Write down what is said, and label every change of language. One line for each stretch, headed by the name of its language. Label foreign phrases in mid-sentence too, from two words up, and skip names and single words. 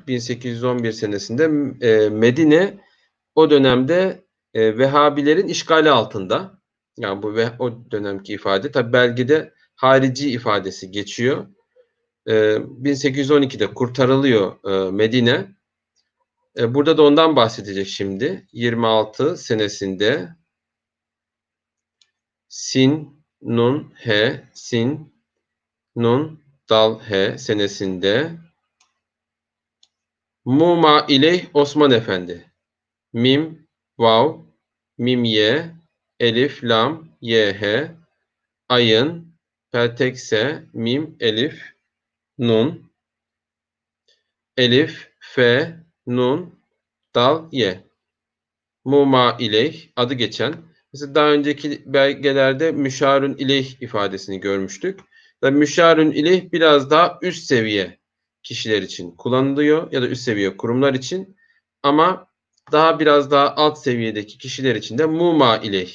Turkish: 1811 senesinde Medine o dönemde Vehhabilerin işgali altında. Yani bu ve o dönemki ifade. Tabii belgede harici ifadesi geçiyor. 1812'de kurtarılıyor Medine. Burada da ondan bahsedecek şimdi. 26 senesinde sin, nun, he, sin, nun, dal, he senesinde Muma ileyh Osman Efendi. Mim, vav, mim, ye, elif, lam, ye, he, ayın, peltekse, mim, elif, nun, elif, fe, nun, dal, ye. Muma ileyh adı geçen. Mesela daha önceki belgelerde müşarun ileyh ifadesini görmüştük. Ve müşarun ileyh biraz daha üst seviye kişiler için kullanılıyor ya da üst seviye kurumlar için. Ama biraz daha alt seviyedeki kişiler için de muma ileyh.